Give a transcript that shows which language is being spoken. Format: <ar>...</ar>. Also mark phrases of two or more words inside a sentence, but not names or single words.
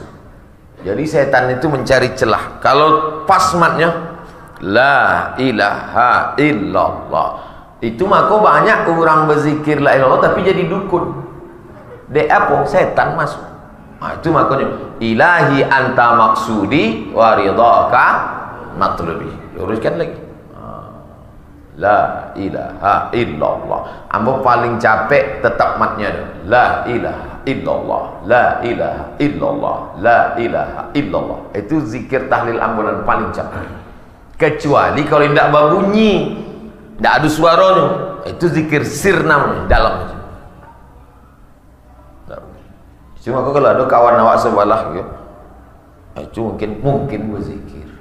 <id>Jadi setan itu mencari celah. Kalau pas matnya</id> <ar>la ilaha illallah,</ar> <id>itu maka banyak orang berzikir</id> <ar>la ilaha illallah</ar> <id>tapi jadi dukun. Dek apa? Setan masuk. Nah, itu makanya</id> <ar>ilahi anta maksudi wa ridhaka matlubi.</ar> <id>Luruskan lagi.</id> <ar>La ilaha illallah.</ar> <id>Ambo paling capek tetap matnya.</id> <ar>La ilaha illallah, la ilaha illallah, la ilaha illallah.</ar> <id>Itu zikir tahlil ambulan paling capek. Kecuali kalau tidak berbunyi, tidak ada suaranya, itu zikir sir namanya, dalam. Cuma kalau ada kawan awak sebelah gitu, itu mungkin berzikir.</id>